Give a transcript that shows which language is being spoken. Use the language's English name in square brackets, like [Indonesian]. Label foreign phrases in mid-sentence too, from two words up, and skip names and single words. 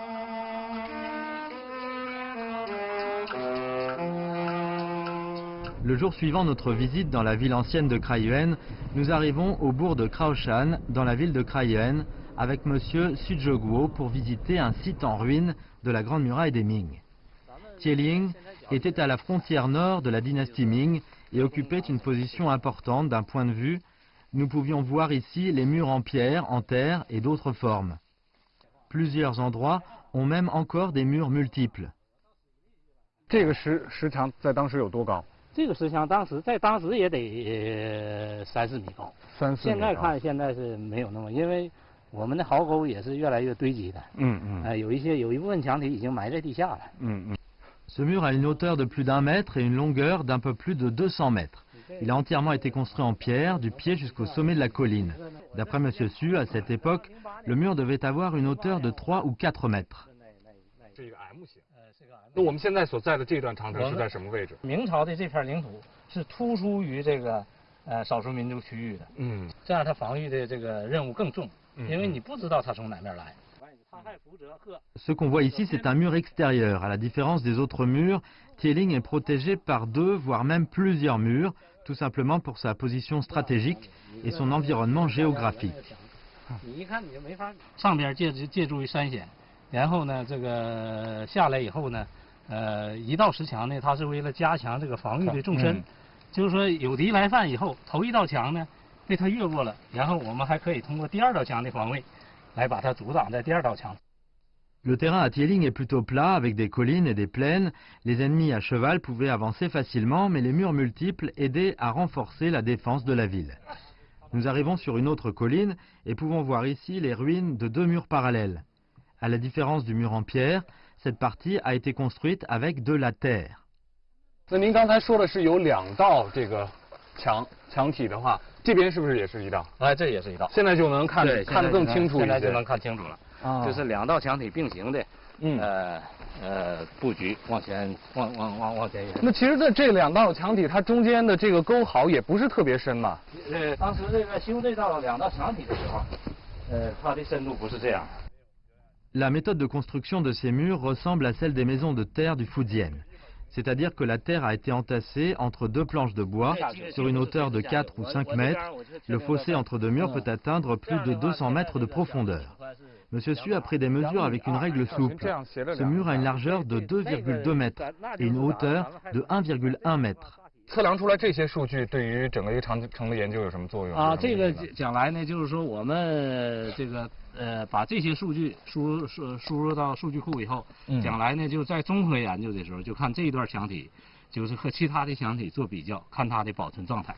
[French] Le jour suivant notre visite dans la ville ancienne de Kraiyuan, nous arrivons au bourg de Kraoshan, dans la ville de Kraiyuan, avec Monsieur Su Zheguo pour visiter un site en ruine de la Grande Muraille des Ming. Tieling était à la frontière nord de la dynastie Ming et occupait une position importante d'un point de vue. Nous pouvions voir ici les murs en pierre, en terre et d'autres formes. Plusieurs endroits ont même encore des murs multiples. [Chinese] 这个石墙在当时有多高？这个石墙在当时也得3-4米高。 3-4米。现在看现在是没有那么，因为我们的壕沟也是越来越堆积的。有一部分墙体已经埋在地下了。 [French] Ce mur a une hauteur de plus d'1 mètre et une longueur d'un peu plus de 200 mètres. Il a entièrement été construit en pierre, du pied jusqu'au sommet de la colline. D'après M. Su, à cette époque, le mur devait avoir une hauteur de 3 ou 4 mètres. [Chinese] 是一个 M 型。那我们现在所在的这段长城是在什么位置？明朝的这片领土是突出于这个少数民族区域的。这样它防御的这个任务更重，因为你不知道它从哪面来。 [French] Ce qu'on voit ici, c'est un mur extérieur. À la différence des autres murs, Tieling est protégé par 2, voire même plusieurs murs, tout simplement pour sa position stratégique et son environnement géographique. [Chinese] 上边借助于山险，然后呢，这个下来以后呢， 一道石墙呢，它是为了加强这个防御的纵深，就是说有敌来犯以后，头一道墙呢被它越过了，然后我们还可以通过第二道墙的防卫，来把它阻挡在第二道墙。 [French] Le terrain à Tieling est plutôt plat, avec des collines et des plaines. Les ennemis à cheval pouvaient avancer facilement, mais les murs multiples aidaient à renforcer la défense de la ville. Nous arrivons sur une autre colline et pouvons voir ici les ruines de 2 murs parallèles. À la différence du mur en pierre, cette partie a été construite avec de la terre. [Chinese] 那您刚才说的是有2道这个墙体的话，这边是不是也是一道？哎，这也是一道。现在就能看得更清楚一些。现在就能看清楚了。这是2道墙体并行的，布局往前延。那其实这2道墙体，它中间的这个沟壕也不是特别深嘛。当时这个修这2道墙体的时候，它的深度不是这样。 [French] La méthode de construction de ces murs ressemble à celle des maisons de terre du Fujian. C'est-à-dire que la terre a été entassée entre 2 planches de bois sur une hauteur de 4 ou 5 mètres. Le fossé entre 2 murs peut atteindre plus de 200 mètres de profondeur. Monsieur Su a pris des mesures avec une règle souple. Ce mur a une largeur de 2,2 mètres et une hauteur de 1,1 mètre. [Chinese] 测量出来这些数据对于整个一个长城的研究有什么作用啊？这个将来呢，就是说我们这个把这些数据输入到数据库以后，将来呢就在综合研究的时候，就看这一段墙体，就是和其他的墙体做比较，看它的保存状态。